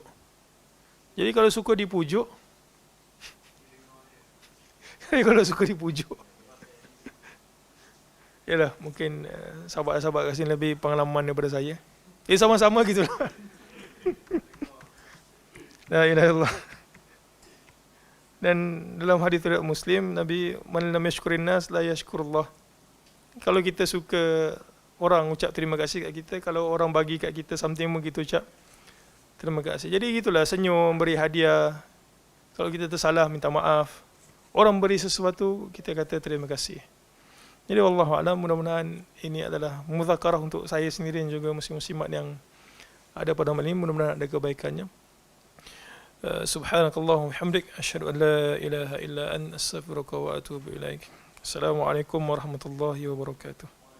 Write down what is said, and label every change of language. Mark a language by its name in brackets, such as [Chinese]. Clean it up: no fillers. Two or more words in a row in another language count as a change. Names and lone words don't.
[Malay] Jadi kalau suka dipujuk, yalah, mungkin sahabat-sahabat kat sini lebih pengalaman daripada saya. Sama-sama gitulah. [Arabic] لا إله إلا الله. [Malay] Dan dalam hadis riwayat Muslim, Nabi, [Arabic] من لم يشكر الناس لا يشكر الله. [Malay] Kalau kita suka orang ucap terima kasih kat kita, kalau orang bagi kat kita something pun kita ucap terima kasih. Jadi gitulah, senyum, beri hadiah. Kalau kita tersalah, minta maaf. Orang beri sesuatu, kita kata terima kasih. [Arabic] Jadi والله أعلم, [Malay] mudah-mudahan ini adalah mudzakarah untuk saya sendiri dan juga muslim-muslimat yang ada pada malam ini, mudah-mudahan ada kebaikannya. [Arabic] سبحانك اللهم بحمدك أشهد أن لا إله إلا أنت أستغفرك وأتوب إليك. السلام عليكم ورحمة الله وبركاته.